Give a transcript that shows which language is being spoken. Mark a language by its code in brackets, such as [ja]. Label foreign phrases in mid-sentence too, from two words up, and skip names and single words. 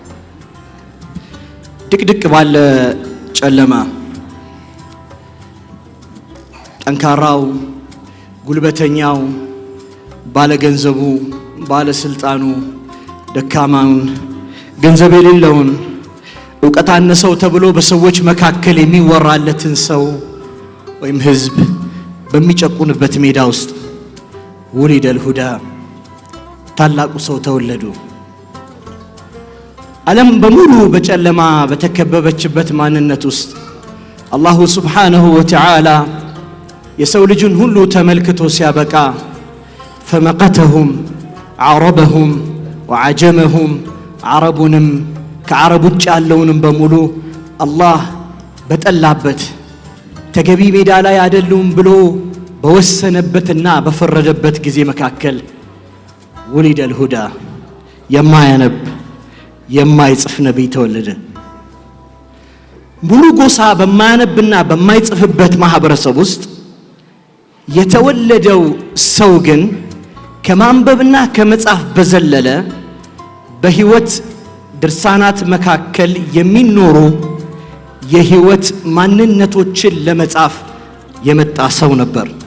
[am] ድቅድቅ ባለ ጨለማ ጠንካራው ጉልበተኛው ባለገንዘቡ ባለስልጣኑ ደካማውን ገንዘብ የሌለውን ዕውቀት አነሰው ተብሎ በሰዎች መካከል የሚወራለትን ሰው ወይም ህዝብ በሚጨቁንበት ሜዳ ውስጥ [ar] ولد الهدى [am] ታላቁ ሰው ተወለዱ ዓለም በሙሉ በጨለማ በተከበበችበት ማንነት ውስጥ [ar] الله سبحانه وتعالى [am] የሰው ልጅን ሁሉ ተመልክቶ ሲያበቃ [ar] فمقتهم عربهم وعجمهم [am] عربንም ከዓረብ ውጭ ያለውንም በሙሉ አላህ በጠላበት ተገቢ ሜዳ ላይ አይደሉም ብሎ በወሰነበትና በፈረደበት ጊዜ መካከል [ar] ولد الهدى [am] የማያነብ የማይጽፍ ነብይ ተወለደ ሙሉ ጎሳ በማያነብና በማይጽፍበት ማህበረሰብ ውስጥ የተወለደው ሰው ግን ከማንበብና ከመጻፍ በዘለለ በህይወት ድርሳናት መካከል የሚኖሩ የህይወት ማንነቶችን ለመጻፍ የመጣ ሰው ነበር